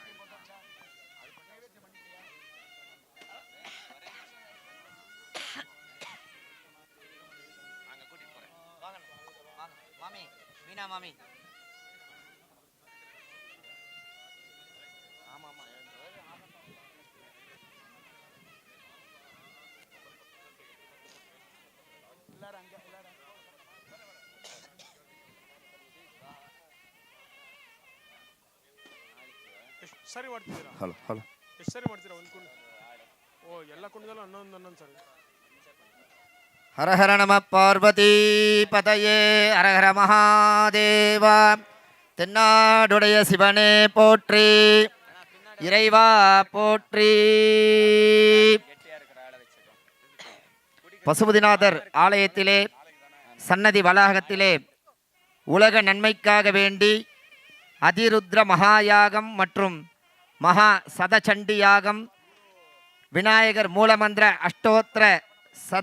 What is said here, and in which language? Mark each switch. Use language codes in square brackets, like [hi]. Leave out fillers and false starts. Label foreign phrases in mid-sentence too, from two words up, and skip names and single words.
[ta] மாமி மீனா மாமி ஆமா ஆமா எல்லாரும் அங்க எல்லாரும் [kn] ಸರಿ ಮಾಡ್ತಿದ್ದೀರಾ ಹಲೋ ಹಲೋ ಎಷ್ಟು ಸರಿ ಮಾಡ್ತೀರಾ ಒಂದು ಕುಂಡ ಓ ಎಲ್ಲ ಕುಂಡದಲ್ಲೂ ಹನ್ನೊಂದು ಸರಿ [sa] हर हर नमः पार्वती पतये हर हर महादेव [ta] தென்னாடுடைய சிவனே போற்றி இறைவா போற்றி பசுபதிநாதர் ஆலயத்திலே சன்னதி வளாகத்திலே உலக நன்மைக்காக வேண்டி அதிருத்ர மகாயாகம் மற்றும் மகா சதசண்டி யாகம் விநாயகர் மூலமந்திர அஷ்டோத்திர சத